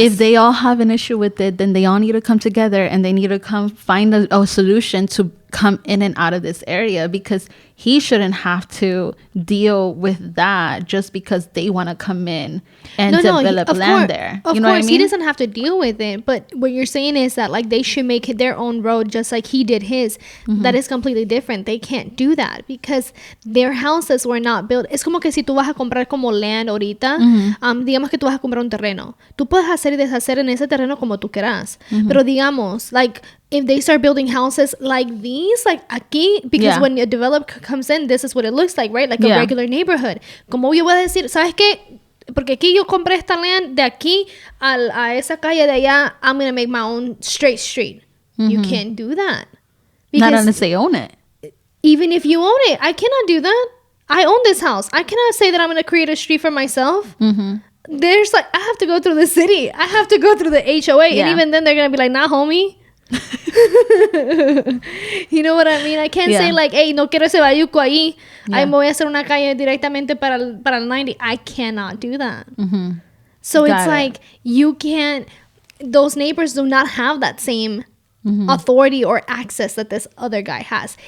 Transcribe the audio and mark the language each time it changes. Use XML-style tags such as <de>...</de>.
<en>If they all have an issue with it, then they all need to come together and they need to come find a solution to come in and out of this area, because he shouldn't have to deal with that just because they want to come in and develop land there. Of you know course, what I mean? he doesn't have to deal with it. But what you're saying is that like they should make their own road just like he did his. That is completely different. They can't do that because their houses were not built.</en> <es>Es como que si tú vas a comprar como land ahorita, digamos que tú vas a comprar un terreno. Tú puedes hacer y deshacer en ese terreno como tú quieras. Pero digamos,</es> <en>like, if they start building houses like these, like</en> <es>aquí,</es> <en>because when a developer comes in, this is what it looks like, right? Like a regular neighborhood.</en> <es>Como yo voy a decir, ¿sabes qué? Porque aquí yo compré esta land, de aquí a esa calle de allá,</es> <en>I'm going to make my own straight street. You can't do that. Not unless they own it. Even if you own it, I cannot do that. I own this house. I cannot say that I'm going to create a street for myself. There's like, I have to go through the city. I have to go through the HOA. And even then they're going to be like, nah, homie. You know what I mean? I can't say like, hey,</en> <es>no quiero ese bayuco ahí. Ay, me voy a hacer una calle directamente para el 90.</es> <en>I cannot do that. So it's like, you can't, those neighbors do not have that same authority or access that this other guy has.</en>